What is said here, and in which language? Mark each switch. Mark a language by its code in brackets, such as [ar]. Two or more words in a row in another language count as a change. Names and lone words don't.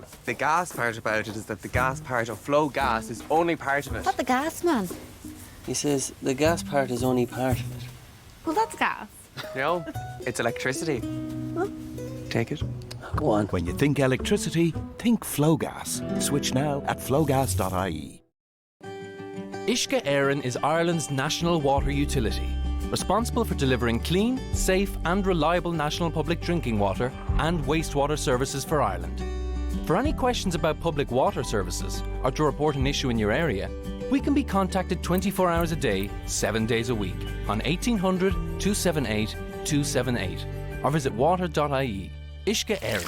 [en] The gas part about it is that the gas part of Flow Gas is only part of it. What the gas man? He says the gas part is only part of it. Well, that's gas. No, it's electricity. Huh? Take it. Go on. When you think electricity, think Flow Gas. Switch now at flowgas.ie. Uisce Éireann is Ireland's national water utility, responsible for delivering clean, safe and reliable national public drinking water and wastewater services for Ireland. For any questions about public water services or to report an issue in your area, we can be contacted 24 hours a day, 7 days a week on 1800 278 278 or visit water.ie. Uisce Éireann.